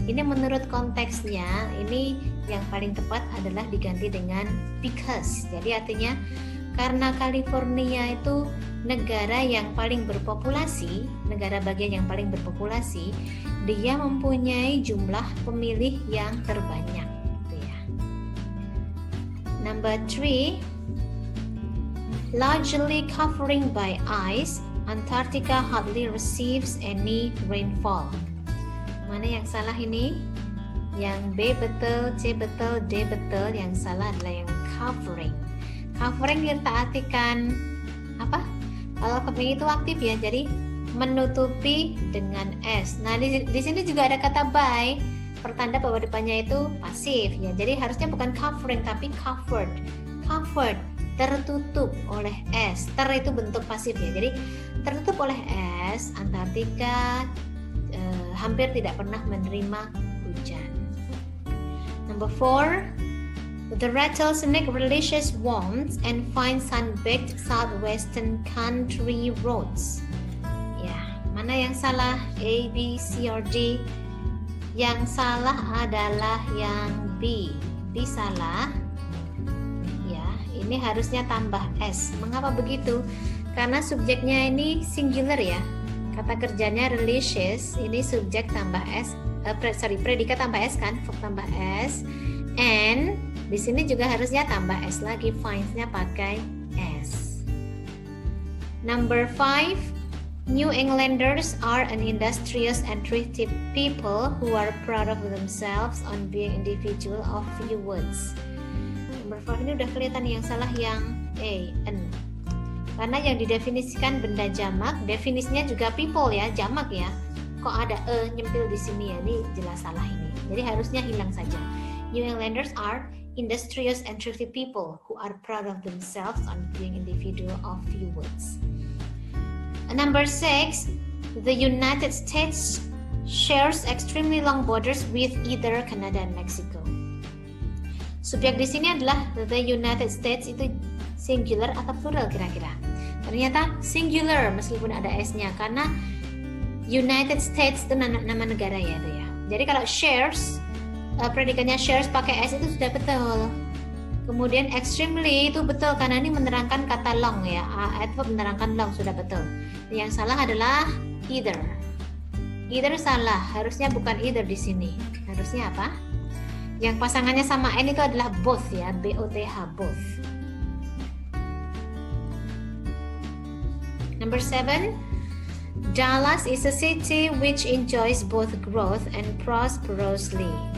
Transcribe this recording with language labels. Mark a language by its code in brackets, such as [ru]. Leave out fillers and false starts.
[id] Ini menurut konteksnya, ini yang paling tepat adalah diganti dengan because. Jadi artinya karena California itu negara yang paling berpopulasi, negara bagian yang paling berpopulasi, dia mempunyai jumlah pemilih yang terbanyak. Gitu ya. [en] Number 3, largely covering by ice, Antarctica hardly receives any rainfall. [id] Mana yang salah ini? Yang B betul, C betul, D betul. Yang salah adalah yang covering. Covering kita artikan apa? Kalau covering itu aktif ya, jadi menutupi dengan S. Nah di sini juga ada kata by, pertanda bahwa depannya itu pasif ya. Jadi harusnya bukan covering tapi covered. Covered, tertutup oleh es. Ter itu bentuk pasif ya. Jadi tertutup oleh es, Antartika hampir tidak pernah menerima hujan. [en] Number 4, the rattlesnake relishes warmth and finds sun-baked southwestern country roads. [id] Ya, mana yang salah? A, B, C, or D? Yang salah adalah yang B. B salah. Ya, ini harusnya tambah S. Mengapa begitu? Karena subjeknya ini singular ya. Kata kerjanya relishes, ini subjek tambah S, predikat tambah S kan, verb tambah S, and di sini juga harusnya tambah S lagi, finds-nya pakai S. [en] Number 5, New Englanders are an industrious and thrifty people who are proud of themselves on being individual of few words. [id] Number 5 ini udah kelihatan yang salah yang A, N. Karena yang didefinisikan benda jamak, definisinya juga people ya, jamak ya. Kok ada nyempil di sini ya, ini jelas salah ini. Jadi harusnya hilang saja. [en] New Englanders are industrious and thrifty people who are proud of themselves on being individual of few words. Number 6, the United States shares extremely long borders with either Canada and Mexico. [id] Subjek di sini adalah the United States, itu singular atau plural kira-kira? Ternyata singular meskipun ada S-nya, karena United States itu nama negara ya itu ya. Jadi kalau shares, predikatnya shares pakai S itu sudah betul. Kemudian extremely itu betul karena ini menerangkan kata long ya. Adverb menerangkan long sudah betul. Yang salah adalah either. Either salah, harusnya bukan either di sini. Harusnya apa? Yang pasangannya sama N itu adalah both ya, B-O-T-H, both. [en] Number 7, Dallas is a city which enjoys both growth and prosperously.